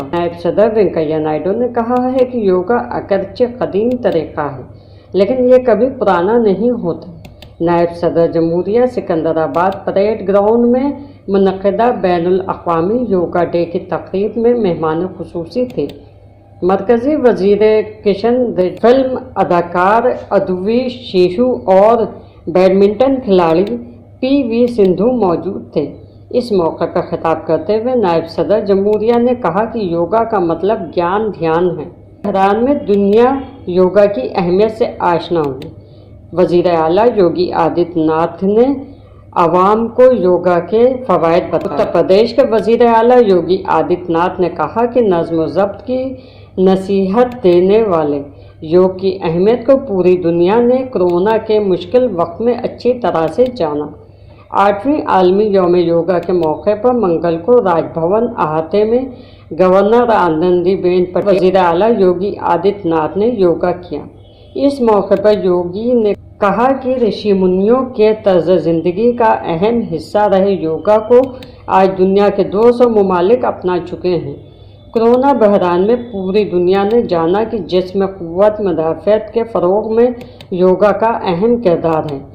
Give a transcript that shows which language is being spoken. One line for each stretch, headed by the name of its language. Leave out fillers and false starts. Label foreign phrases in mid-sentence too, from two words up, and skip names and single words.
Urdu: نائب صدر وینکیا نائیڈو نے کہا ہے کہ یوگا اگرچہ قدیم طریقہ ہے لیکن یہ کبھی پرانا نہیں ہوتا۔ نائب صدر جمہوریہ سکندرآباد پریڈ گراؤنڈ میں منعقدہ بین الاقوامی یوگا ڈے کی تقریب میں مہمان خصوصی تھے۔ مرکزی وزیر کشن ریڈی، فلم اداکار ادوی شیشو اور بیڈمنٹن کھلاڑی پی وی سندھو موجود تھے۔ اس موقع پر خطاب کرتے ہوئے نائب صدر جمہوریہ نے کہا کہ یوگا کا مطلب گیان دھیان ہے۔ بحران میں دنیا یوگا کی اہمیت سے آشنا ہوئی۔ وزیر اعلیٰ یوگی آدتیہ ناتھ نے عوام کو یوگا کے فوائد بتائے۔ اتر پردیش کے وزیر اعلیٰ یوگی آدتیہ ناتھ نے کہا کہ نظم و ضبط کی نصیحت دینے والے یوگ کی اہمیت کو پوری دنیا نے کورونا کے مشکل وقت میں اچھی طرح سے جانا۔ 8ویں عالمی یوم یوگا کے موقع پر منگل کو راج بھون احاطے میں گورنر آنندی بین پٹیل، وزیر اعلیٰ یوگی آدتیہ ناتھ نے یوگا کیا۔ اس موقع پر یوگی نے کہا کہ رشی منیوں کے طرز زندگی کا اہم حصہ رہے یوگا کو آج دنیا کے 200 ممالک اپنا چکے ہیں۔ کورونا بحران میں پوری دنیا نے جانا کہ جسم قوت مدافعت کے فروغ میں یوگا کا اہم کردار ہے۔